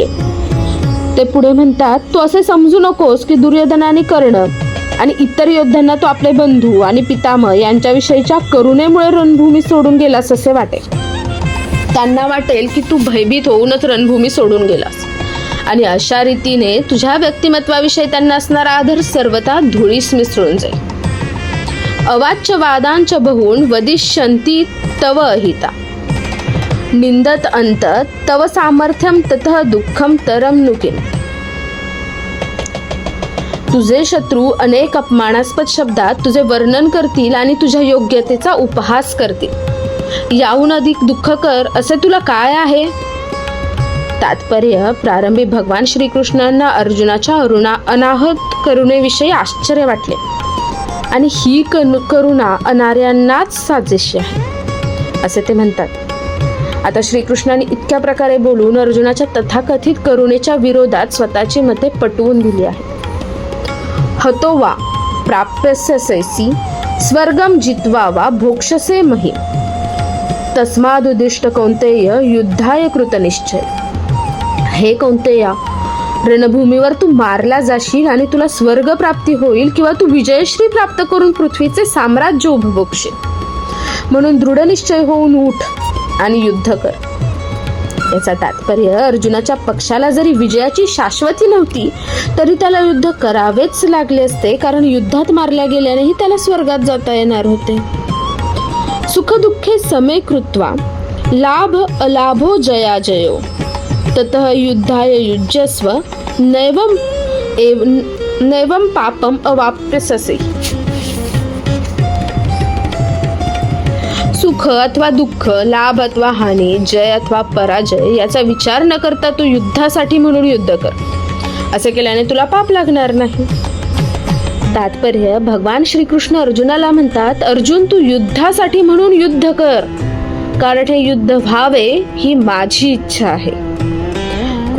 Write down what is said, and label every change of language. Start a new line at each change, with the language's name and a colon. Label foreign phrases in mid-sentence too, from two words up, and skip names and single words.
Marathi: ते पुढे म्हणतात, तू असे समजू नकोस की दुर्योधन आणि कर्ण आणि इतर योद्ध्यांना तू आपले बंधू आणि पितामह यांच्याविषयीच्या करुणेमुळे रणभूमी सोडून गेलास असे वाटेल. त्यांना वाटेल की तू भयभीत होऊनच रणभूमी सोडून गेलास आणि अशा रीतीने तुझ्या व्यक्तिमत्वाविषयी त्यांना असणारा आदर सर्वथा धुळीस मिसळून जाईल.
Sanskrit: अवाच्य वादांच बहून वदिष्यन्ति तव अहिता निंदत अंत तव सामर्थ्यम ततः दुःखम तरम नुकिन.
Marathi: तुझे शत्रू अनेक अपमानास्पद शब्दात तुझे वर्णन करतील आणि तुझ्या योग्यतेचा उपहास करतील. याहून अधिक दुःखकर असे तुला काय आहे? तात्पर्य, प्रारंभी भगवान श्रीकृष्णांना अर्जुनाच्या अनाहत करुणेविषयी आश्चर्य वाटले आणि ही करुणा अनार्यांनाच साजेशी आहे असे ते म्हणतात. आता श्रीकृष्णाने इतक्या प्रकारे बोलून अर्जुनाच्या तथाकथित करुणेच्या विरोधात स्वतःची मते पटवून दिली आहे.
Sanskrit: हतो वा प्राप्स्यसि स्वर्गम जित्वा वा भोक्षसे मही तस्मादुदिष्ट कौंतेय युद्धाय कृतनिश्चय.
Marathi: हे कौंतेया, रणभूमीवर तू मारला जाशील आणि तुला स्वर्ग प्राप्ती होईल किंवा तू विजयश्री प्राप्त करून पृथ्वीचे साम्राज्य उपभोगशील. म्हणून दृढ निश्चय होऊन उठ आणि युद्ध कर. याचा तात्पर्य, अर्जुनाच्या पक्षाला जरी विजयाची शाश्वती नव्हती तरी त्याला युद्ध करावेच लागले असते, कारण युद्धात मारल्या गेल्यानेही त्याला स्वर्गात जाता येणार होते.
Sanskrit: सुख दुःखे समे कृत्वा लाभ अलाभो जया जयो ततः युद्धाय युज्यस्व नैवं पापम अवाप्स्यसि.
Marathi: सुख अथवा दुःख, लाभ अथवा हानी, जय अथवा पराजय याचा विचार न करता तू युद्धासाठी म्हणून युद्ध कर. असे केल्याने तुला पाप लागणार नाही. तात्पर्य, भगवान श्रीकृष्ण अर्जुनाला म्हणतात, अर्जुन, तू युद्धासाठी म्हणून युद्ध कर, कारण हे युद्ध व्हावे ही माझी इच्छा आहे.